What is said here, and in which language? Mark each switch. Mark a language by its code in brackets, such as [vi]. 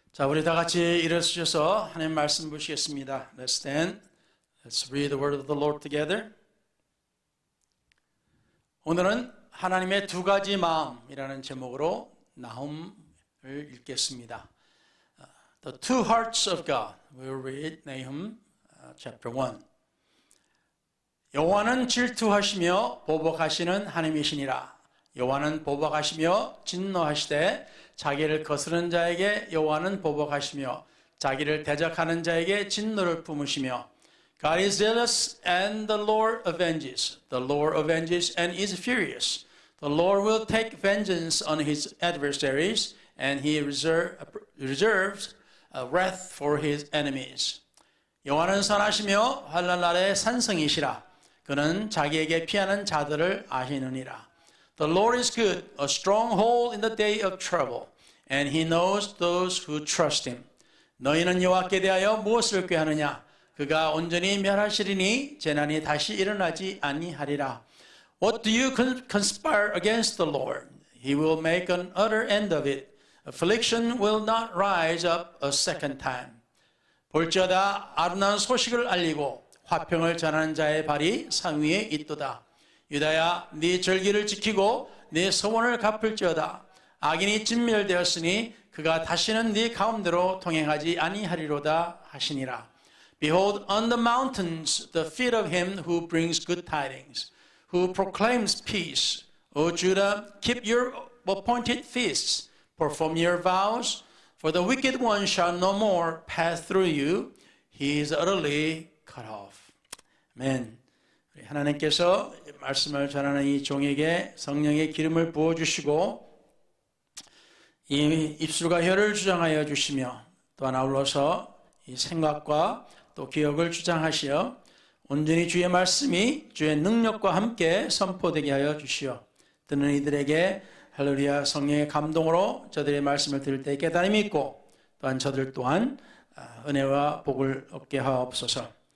[ko] 자, 우리 다 같이 일어서셔서 하나님 말씀 보시겠습니다. [en] Let's stand. Let's read the word of the Lord together. [ko] 오늘은 하나님의 두 가지 마음이라는 제목으로 나훔을 읽겠습니다. [en] The two hearts of God. We'll read Nahum chapter 1. [ko] 여호와는 질투하시며 보복하시는 하나님이시니라. 여호와는 보복하시며 진노하시되 자기를 거스르는 자에게 여호와는 보복하시며 자기를 대적하는 자에게 진노를 품으시며 [en] God is zealous and the Lord avenges. The Lord avenges and is furious. The Lord will take vengeance on his adversaries and he reserves wrath for his enemies. [ko] 여호와는 선하시며 환난 날에 산성이시라. 그는 자기에게 피하는 자들을 아시느니라. [en] The Lord is good, a stronghold in the day of trouble, and he knows those who trust him. [ko] 너희는 여호와께 대하여 무엇을 꾀하느냐? 그가 온전히 멸하시리니 재난이 다시 일어나지 아니하리라. [en] What do you conspire against the Lord? He will make an utter end of it. Affliction will not rise up a second time. [ko] 볼지어다 아름다운 소식을 알리고 화평을 전하는 자의 발이 상 위에 있도다. 유다야, 네 절기를 지키고 네 소원을 갚을지어다. 악인이 진멸되었으니 그가 다시는 네 가운데로 통행하지 아니하리로다 하시니라. [en] Behold, on the mountains the feet of him who brings good tidings, who proclaims peace. O Judah, keep your appointed feasts, perform your vows, for the wicked one shall no more pass through you. He is utterly cut off. 아멘. [ko] 하나님께서 말씀을 전하는 이 종에게 성령의 기름을 부어주시고 이 입술과 혀를 주장하여 주시며 또한 아울러서 이 생각과 또 기억을 주장하시어 온전히 주의 말씀이 주의 능력과 함께 선포되게 하여 주시어 듣는 이들에게 할렐루야 성령의 감동으로 저들의 말씀을 들을 때 깨달음이 있고 또한 저들 또한 은혜와 복을 얻게 하옵소서.